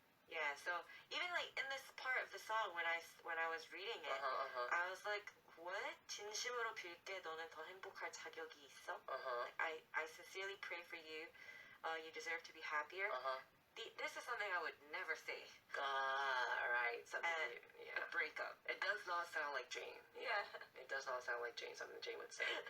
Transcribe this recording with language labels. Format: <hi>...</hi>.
<en>Yeah, so even, like, in this part of the song, when I was reading it, I was like, what?</en> <ko>진심으로 빌게 너는 더 행복할 자격이 있어?</ko> <en>Like, I sincerely pray for you. You deserve to be happier. This is something I would never say. Right. Something. A breakup. It does not sound like Jane. Yeah. It does not sound like Jane. Something Jane would say.</en>